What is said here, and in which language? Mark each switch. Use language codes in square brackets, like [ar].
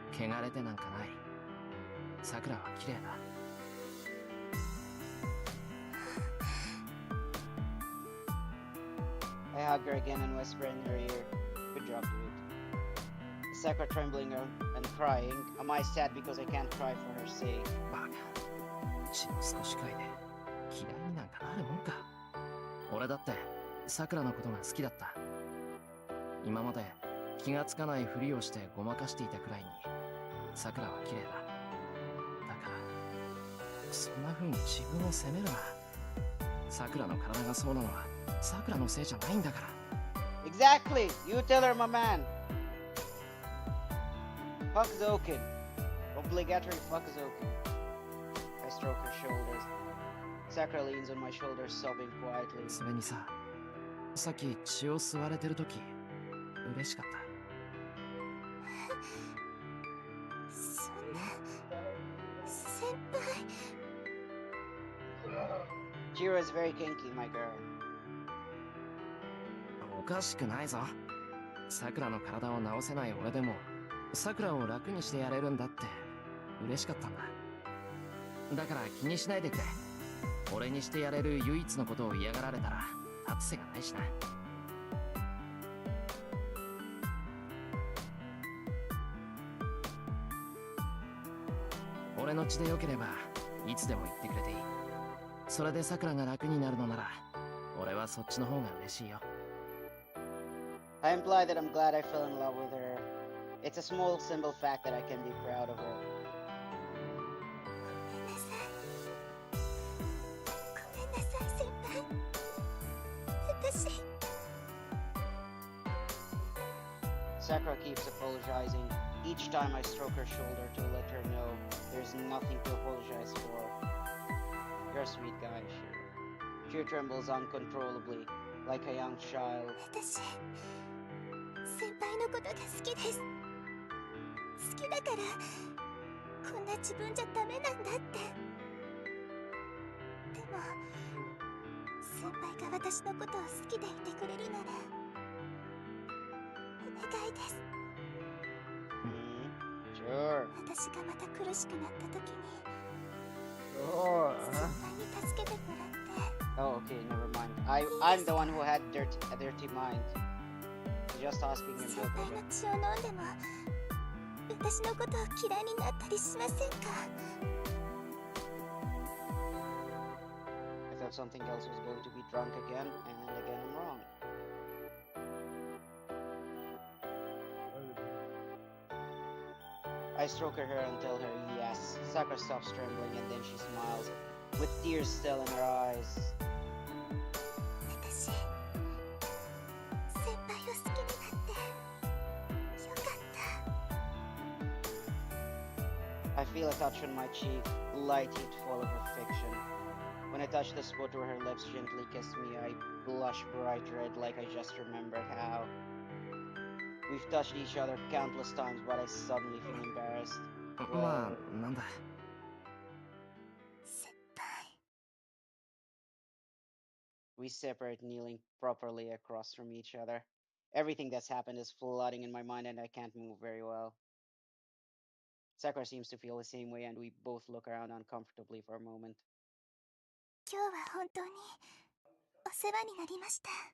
[ja] 汚れてなんかない。さくらは綺麗だ。 [en] I hug her again and whisper in her ear, "Good job, dude." Sakura trembling and crying. Am I sad because I can't cry for her sake? [ja] バカ。血の少しくらいで嫌いになんかなるもんか。俺だってさくらのことが好きだった。今まで気がつかないふりをしてごまかしていたくらいにさくらは綺麗だ。だからそんな風に自分を責めるな。さくらの体がそうなのはさくらのせいじゃないんだから。 [en] Exactly! You tell her, my man! Fuck Zokin. Obligatory fuck Zokin. I stroke her shoulders. Sakura leans on my shoulders, sobbing quietly. [ja] それにさ、さっき血を吸われてるとき嬉しかった。そんな先輩。 [en] Chiro is very kinky, my girl. [ja] おかしくないぞ。さくらの体を治せない俺でもさくらを楽にしてやれるんだって嬉しかったんだ。だから気にしないでくれ。俺にしてやれる唯一のことを嫌がられたら立つ瀬がないしな。俺の血でよければいつでも言ってくれていい。それでさくらが楽になるのなら俺はそっちの方が嬉しいよ。 [en] I imply that I'm glad I fell in love with her. It's a small, simple fact that I can be proud of her. [ja] ごめんなさい。ごめんなさい先輩。私。 [en] Sakura keeps apologizing. Each time I stroke her shoulder to let her know there's nothing to apologize for. You're a sweet guy, Shiro. Shiro trembles uncontrollably, like a young child. [ja] 私先輩のことが好きです。好きだからこんな自分じゃダメなんだって。でも先輩が私のことを好きでいてくれるならお願いです。 [en] Sure. [ja] 私がまた苦しくなった時に [en] Sure. [ja] 先輩に助けてもらって。 [en] Oh, okay, never mind. I'm the one who had a dirty mind. Just asking him [ja] 先 [en] to [ja] 輩の血を飲んでも私のことを嫌いになったりしませんか？ [en] I thought something else was going to be drunk again, and again I'm wrong. I stroke her hair and tell her yes. Sakura stops trembling and then she smiles. with tears still in her eyes. [ja] 私先輩を好きになってよかった。 [en] I feel a touch on my cheek, light heat full of affection. When I touch the spot where her lips gently kiss me, I blush bright red like I just remembered how. We've touched each other countless times, but I suddenly feel embarrassed. [ja] まあなんだ。先輩。 [en] We separate, kneeling properly across from each other. Everything that's happened is flooding in my mind and I can't move very well. Sakura seems to feel the same way and we both look around uncomfortably for a moment. [ja] 今日は本当にお世話になりました。